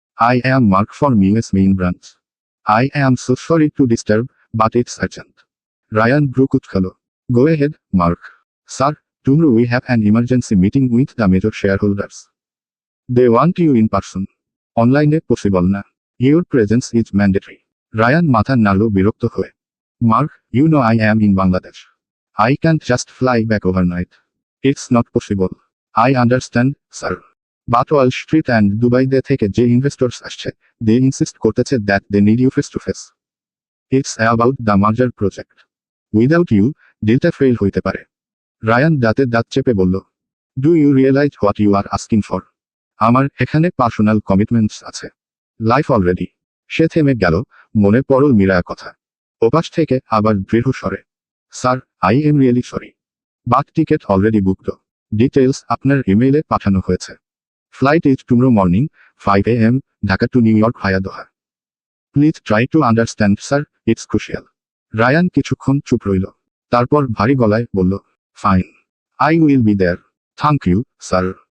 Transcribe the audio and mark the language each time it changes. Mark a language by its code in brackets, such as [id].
[en] I am Mark from US main branch. I am so sorry to disturb, but it's urgent. Ryan Brukutkalo. Go ahead, Mark. Sir, tomorrow we have an emergency meeting with the major shareholders. They want you in person. Online possible na. Your presence is mandatory. [bn] Ryan মাথা নাড়ল বিরক্ত হয়ে। [en] Mark, you know I am in Bangladesh. I can't just fly back overnight. It's not possible. I understand, sir. But Wall Street and Dubai [bn] থেকে যে investors আসছে, [en] they insist [bn] করতেছে [en] that they need you face to face. It's about the merger project. Without you, [bn] ডিলটা fail হইতে পারে। Ryan দাঁতে দাঁত চেপে বলল, [en] Do you realise what you are asking for? [bn] আমার এখানে [en] personal commitments [bn] আছে। [en] Life already. [bn] সে থেমে গেল, মনে পড়ল মীরার কথা। ওপাশ থেকে আবার দৃঢ় স্বরে, sir, [en] I am really sorry. But ticket already booked. [bn] Details আপনার ইমেইলে পাঠানো হয়েছে। [en] Flight is tomorrow morning, 5 a.m., Dhaka to New York via Doha. Please try to understand, sir, it's crucial. [bn] Ryan কিছুক্ষণ চুপ রইল। তারপর ভারী গলায় বলল, [en] Fine. I will be there. Thank you, sir.